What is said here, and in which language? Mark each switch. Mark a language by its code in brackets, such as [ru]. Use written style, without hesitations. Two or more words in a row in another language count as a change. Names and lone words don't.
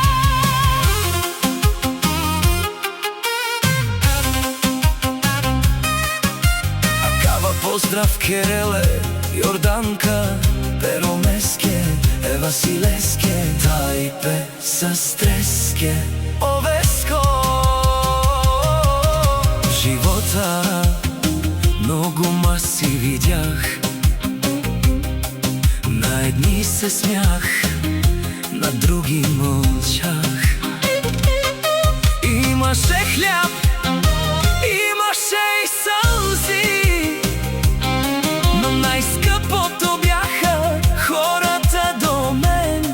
[rom] Акава поздрав Кереле, Јорданка, Перомеске, Василеске, Тајпе са стреске, Овеско. [bg] В живота много маси видях, на едни се смях, на други мълчах. Имаше хляб, имаше и сълзи, но най-скъпото бяха хората до мен.